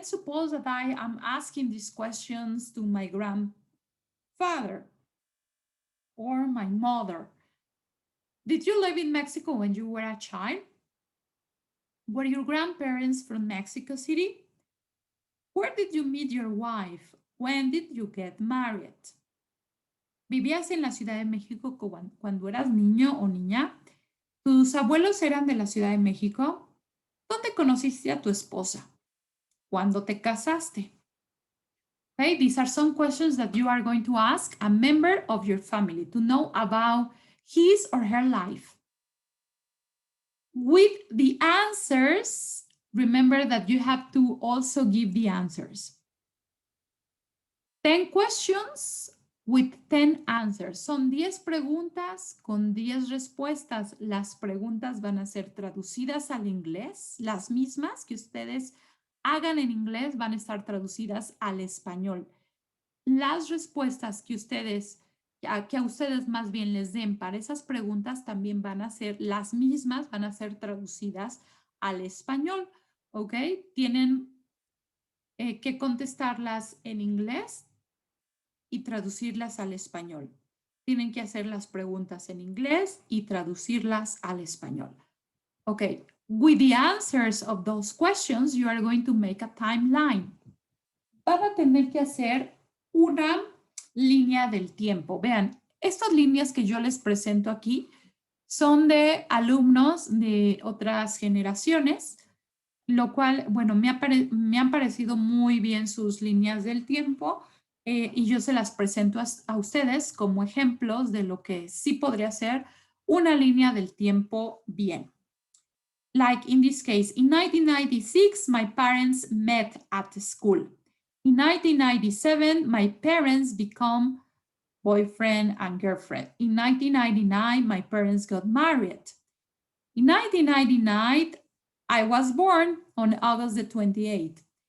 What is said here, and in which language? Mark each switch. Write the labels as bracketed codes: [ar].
[en] Let's suppose that I am asking these questions to my grandfather or my mother. Did you live in Mexico when you were a child? Were your grandparents from Mexico City? Where did you meet your wife? When did you get married? [es] ¿Vivías en la Ciudad de México cuando eras niño o niña? ¿Tus abuelos eran de la Ciudad de México? ¿Dónde conociste a tu esposa? ¿Cuándo te casaste? [en] Okay, these are some questions that you are going to ask a member of your family to know about his or her life. With the answers, remember that you have to also give the answers. 10 questions with 10 answers. [es] Son 10 preguntas con 10 respuestas. Las preguntas van a ser traducidas al inglés. Las mismas que ustedes hagan en inglés van a estar traducidas al español. Las respuestas que a ustedes más bien les den para esas preguntas también van a ser las mismas, van a ser traducidas al español, ¿ok? Tienen que contestarlas en inglés y traducirlas al español. Tienen que hacer las preguntas en inglés y traducirlas al español. Okay, with the answers of those questions, you are going to make a timeline. Van a tener que hacer una línea del tiempo. Vean, estas líneas que yo les presento aquí son de alumnos de otras generaciones. lo cual, bueno, me han parecido muy bien sus líneas del tiempo y yo se las presento a ustedes como ejemplos de lo que sí podría ser una línea del tiempo bien. [en] Like in this case, in 1996, my parents met at school. In 1997, my parents become boyfriend and girlfriend. In 1999, my parents got married. In 1999, I was born on August the 28th.